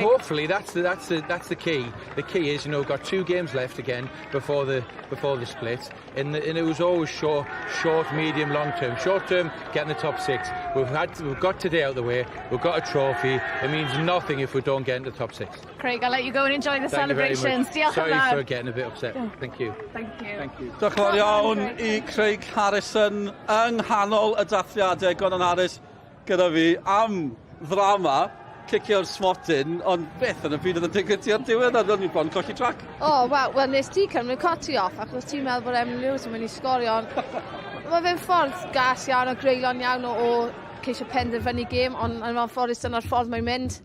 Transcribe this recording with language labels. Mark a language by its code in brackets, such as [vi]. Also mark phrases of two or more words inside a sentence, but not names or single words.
[en] Yeah, hopefully that's the key. The key is, you know, we've got 2 games left again before the split, and it was always short, medium, long term. Short term, getting the top 6. We've got today out of the way. We've got a trophy. It means nothing if we don't get into the top 6. Craig, I'll let you go and enjoy the celebrations. Sorry for getting a bit upset. Thank you. Thank you. [cy] Diolch yn fawr iawn I Craig Harrison yng nghanol y dathliadau Gordon Harris gyda fi am ddrama cicio'r smotyn, ond beth yn y byd yn digwydd ti ar diwedd, a dwi'n bron colli trac. Wel, nes ti cymryd coti off, achos ti'n meddwl bod Emily Lewis yn mynd I sgorio, ond mae fe'n ffordd gas iawn o greulon iawn o ceisio penderfynu gêm, ond yn ffordd dyna'r ffordd mae'n mynd.